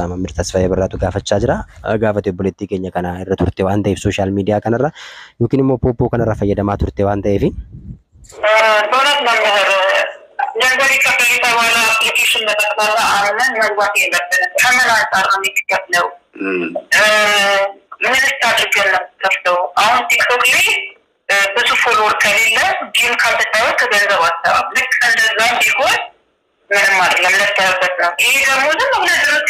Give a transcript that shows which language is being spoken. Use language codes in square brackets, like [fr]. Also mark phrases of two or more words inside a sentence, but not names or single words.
[om] Mammir Tasfaayee Birraatu gaafachaa jira. Gaafate obboleettii keenya kana irra turte waan ta'eef sooshaal miidiyaa kanarra yookiin immoo pooppoo kanarra fayyadamaa turte waan ta'eef. [am] በእውነት መምህር ገንዘብ ይከፈል የተባለ አፕሊኬሽን በጠቅላላ አምነን መግባት የለብንም። ከምን አንጻር ነው የሚከፍለው? ምንስ አድርገን ነው የምትከፍለው? አሁን ቲክቶክ ላይ ብዙ ፎሎወር ከሌለ ጌም ካልተጫወት ገንዘብ አትሰራም። ልክ እንደዛ ቢሆን ምንም አይደለም፣ ለተያበት ነው። ይሄ ደግሞ ዝም ብለህ ድርቅ